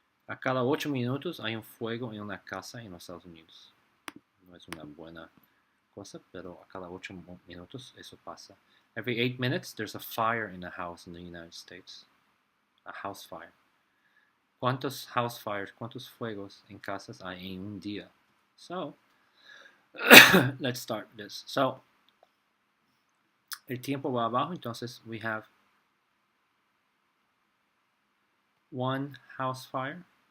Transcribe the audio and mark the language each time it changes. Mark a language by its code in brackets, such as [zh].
[es] A cada 8 minutos hay un fuego en una casa en los Estados Unidos. No es una buena cosa, pero a cada 8 minutos eso pasa. [en] Every 8 minutes there's a fire in a house in the United States. A house fire. [es] ¿Cuántos house fires, cuántos fuegos en casas hay en un día? [en] So, let's start this. So, [es] el tiempo va abajo, entonces [en] we have one house fire.